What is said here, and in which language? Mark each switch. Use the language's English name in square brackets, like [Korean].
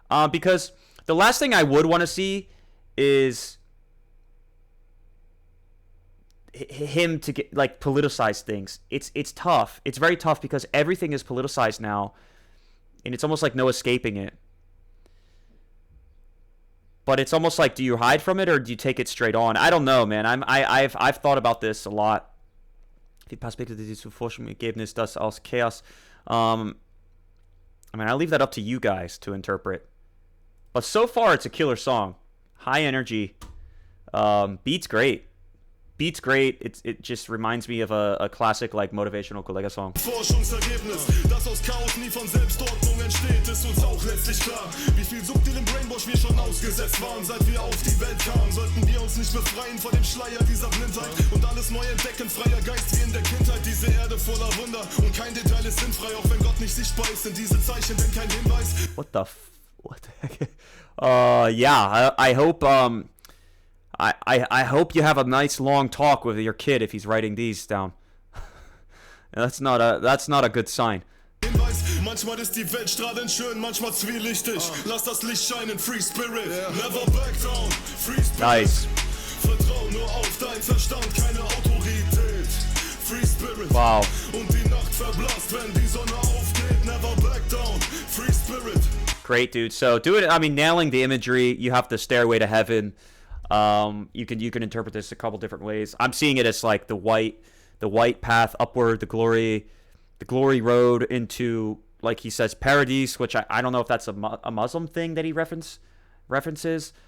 [English] Because the last thing I would want to see is him to get like politicize things. It's tough. It's very tough because everything is politicized now, and it's almost like no escaping it. But it's almost like, do you hide from it or do you take it straight on? I don't know, man. I've thought about this a lot. [German] Die Perspektive zur Forschungsergebnis, das aus Chaos. [English] I mean, I leave that up to you guys to interpret. But so far, it's a killer song. High energy. Beats great. Beats great. It just reminds me of a classic like motivational Kollegah song. [German] Forschungsergebnis, das aus Chaos nie von Selbstordnung entsteht, ist uns auch letztlich klar. Wie viel subtilen Brainwash wir schon ausgesetzt waren, seit wir auf die Welt kamen. Sollten wir uns nicht befreien von dem Schleier dieser Blindheit und alles neu entdecken, freier Geist wie in der Kindheit. Diese Erde voller Wunder und kein Detail ist sinnfrei, auch wenn Gott nicht sichtbar ist, sind diese Zeichen denn kein Hinweis. [English] What the heck? Yeah, I hope I hope you have a nice long talk with your kid if he's writing these down. That's not a good sign. [German] Manchmal ist die Welt strahlend schön, manchmal zwielichtig. Lass das Licht scheinen, [English] Free Spirit. Never back down, Free Spirit. Nice. [German] Vertrau nur auf dein Verstand, keine Autorität. [English] Free Spirit. Wow. [German] Und die Nacht verblasst, wenn die Sonne aufgeht. [English] Never back down, Free Spirit. Great, dude. So do it. I mean, nailing the imagery. You have the stairway to heaven. You can interpret this a couple different ways. I'm seeing it as like the white path upward, the glory road into, like he says, paradise, which I don't know if that's a Muslim thing that he references.